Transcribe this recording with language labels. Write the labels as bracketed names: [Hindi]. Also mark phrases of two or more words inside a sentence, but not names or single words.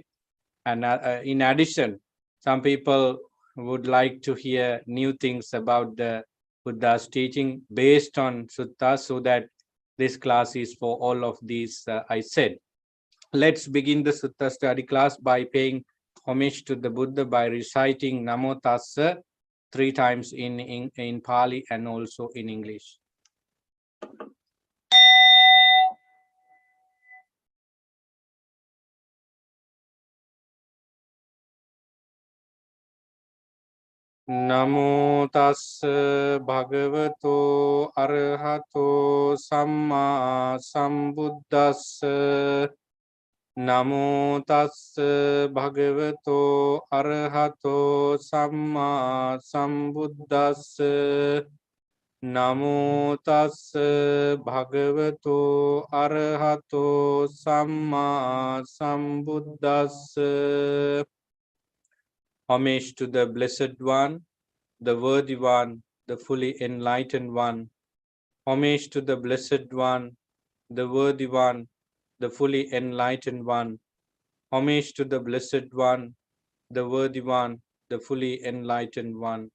[English] And in addition, some people would like to hear new things about the Buddha's teaching based on Sutta, so that this class is for all of these I said. Let's begin the Sutta study class by paying homage to the Buddha by reciting Namo Tassa 3 times in Pali and also in English. [Pali] Namo Tassa Bhagavato Arahato Samma Sambuddhassa. Namo Tassa Bhagavato Arahato Samma Sambuddhassa. Namo Tassa Bhagavato Arahato Samma Sambuddhassa. [English] Homage to the Blessed One, the Worthy One, the Fully Enlightened One. Homage to the Blessed One, the Worthy One, the Fully Enlightened One. Homage to the Blessed One, the Worthy One, the Fully Enlightened One.